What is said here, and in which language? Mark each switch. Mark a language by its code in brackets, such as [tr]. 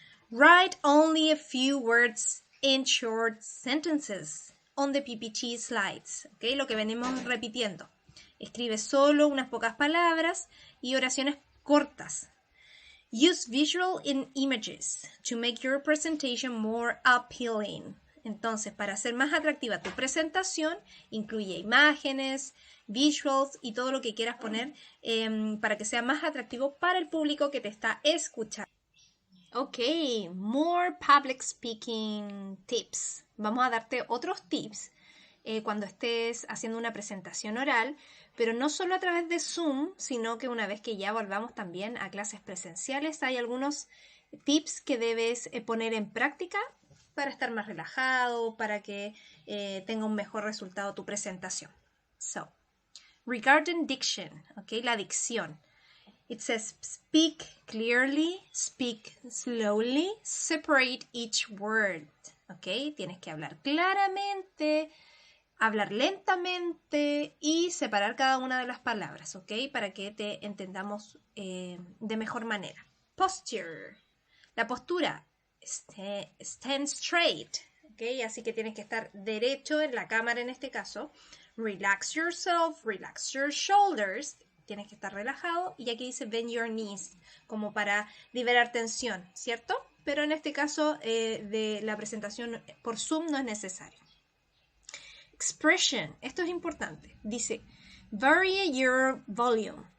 [en] Write only a few words in short sentences on the PPT slides. [es] ¿Okay? Lo que venimos repitiendo. Escribe solo unas pocas palabras y oraciones cortas. [en] Use visual and images to make your presentation more appealing. [es] Entonces, para hacer más atractiva tu presentación, incluye imágenes, visuals y todo lo que quieras poner para que sea más atractivo para el público que te está escuchando. [en] Ok, more public speaking tips. [es] Vamos a darte otros tips cuando estés haciendo una presentación oral, pero no solo a través de Zoom, sino que una vez que ya volvamos también a clases presenciales, hay algunos tips que debes poner en práctica para estar más relajado, para que tenga un mejor resultado tu presentación. [en] So, regarding diction, okay, [es] la dicción. [en] It says speak clearly, speak slowly, separate each word. ¿Ok? [es] Tienes que hablar claramente, hablar lentamente y separar cada una de las palabras, ¿ok? Para que te entendamos de mejor manera. Posture. La postura. [en] Stand straight, [es] ¿ok? Así que tienes que estar derecho en la cámara en este caso. [en] Relax yourself, relax your shoulders. [es] Tienes que estar relajado. Y aquí dice [en] bend your knees, [es] como para liberar tensión, ¿cierto? Pero en este caso de la presentación por Zoom no es necesario. Expression, esto es importante. Dice, [en] vary your volume.